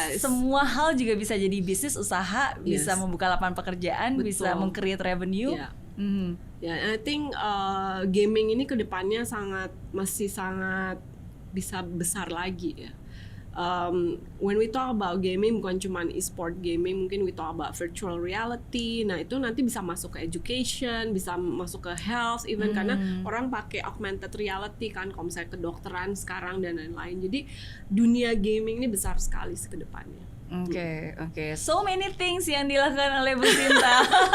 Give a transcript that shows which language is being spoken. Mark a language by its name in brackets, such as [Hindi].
[Indonesian] Semua hal juga bisa jadi bisnis usaha, bisa membuka lapangan pekerjaan, bisa meng-create revenue. [English] I think [Indonesian] gaming ini kedepannya masih sangat bisa besar lagi ya. [English] When we talk about gaming, [Indonesian] bukan cuma e-sport gaming, mungkin [English] we talk about virtual reality. [Indonesian] Nah itu nanti bisa masuk ke education, bisa masuk ke health even, karena orang pakai augmented reality kan, kalau misalnya kedokteran sekarang dan lain-lain. Jadi dunia gaming ini besar sekali ke depannya. Oke. [English] So many things [Indonesian] yang dilakukan oleh Bu Sinta.